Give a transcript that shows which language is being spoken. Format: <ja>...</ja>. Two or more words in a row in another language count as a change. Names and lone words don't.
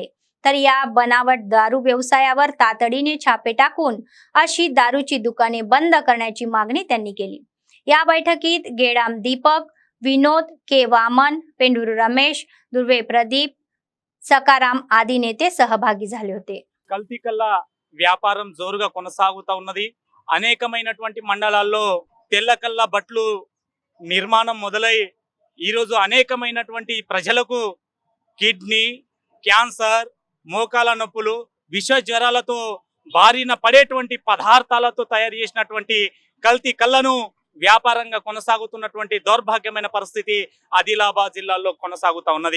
<mr>तर या बनावट दारू व्यवसायावर तातडीने छापे टाकून अशी दारूची दुकाने बंद करण्याची मागणी त्यांनी केली. या बैठकीत गेडाम दीपक, विनोद के वामन, पेंडुरू रमेश, दुर्वे प्रदीप, सकाराम आदी नेते सहभागी झाले होते.</mr> <te>కల్తీ కల్లా వ్యాపారం జోరుగా కొనసాగుతా ఉన్నది. అనేకమైనటువంటి మండలాల్లో తెల్ల కల్లా బట్లు నిర్మాణం మొదలై ఈ రోజు అనేకమైనటువంటి ప్రజలకు కిడ్నీ, క్యాన్సర్, మోకాల నొప్పులు, విష జ్వరాలతో బారిన పడేటువంటి పదార్థాలతో తయారు చేసినటువంటి కల్తీ కల్లను వ్యాపారంగా కొనసాగుతున్నటువంటి దౌర్భాగ్యమైన పరిస్థితి ఆదిలాబాద్ జిల్లాలో కొనసాగుతా ఉన్నది.</te>